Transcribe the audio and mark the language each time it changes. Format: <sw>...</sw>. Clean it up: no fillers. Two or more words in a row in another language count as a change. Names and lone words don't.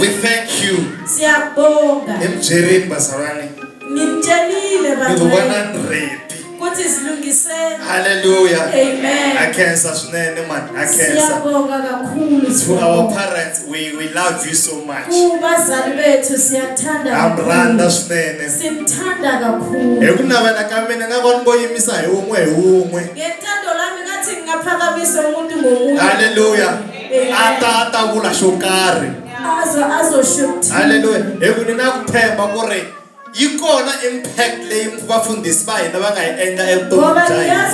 <en>We thank you. Hallelujah. Amen. I can't sustain it, man. I can't. To our parents, we love you so much. I'm Randa Snene. Hallelujah.</en> <ts>Ata vula shokari. Hallelujah. Yikona impact leyi vafundhisi va hina va nga yi endla evuton'wini.</ts>